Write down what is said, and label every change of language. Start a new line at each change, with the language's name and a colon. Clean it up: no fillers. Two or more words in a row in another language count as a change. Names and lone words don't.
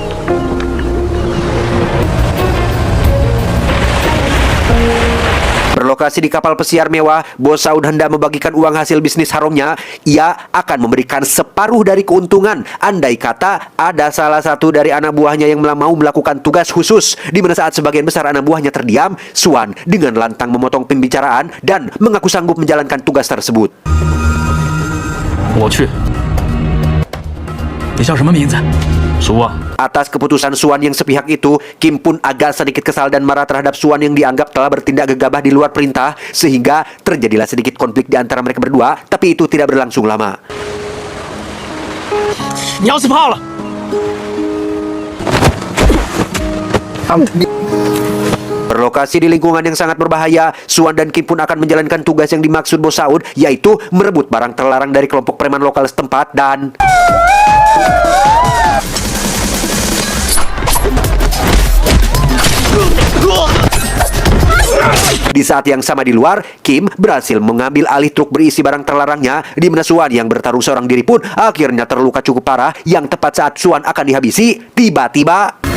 Indonesian: Berlokasi di kapal pesiar mewah, Bos Saud hendak membagikan uang hasil bisnis haramnya. Ia akan memberikan separuh dari keuntungan andai kata ada salah satu dari anak buahnya yang mau melakukan tugas khusus, di mana saat sebagian besar anak buahnya terdiam, Suan dengan lantang memotong pembicaraan dan mengaku sanggup menjalankan tugas tersebut.
Chinese: 我去。你叫什么名字？苏啊。
Indonesian: Atas keputusan Suan yang sepihak itu, Kim pun agak sedikit kesal dan marah terhadap Suan yang dianggap telah bertindak gegabah di luar perintah, sehingga terjadilah sedikit konflik di antara mereka berdua, tapi itu tidak berlangsung lama.
Chinese: 你要是怕了。
Indonesian: Berlokasi di lingkungan yang sangat berbahaya, Suan dan Kim pun akan menjalankan tugas yang dimaksud Bos Saud, yaitu merebut barang terlarang dari kelompok preman lokal setempat dan di saat yang sama di luar, Kim berhasil mengambil alih truk berisi barang terlarangnya, di mana Suan yang bertaruh seorang diri pun akhirnya terluka cukup parah, yang tepat saat Suan akan dihabisi, tiba-tiba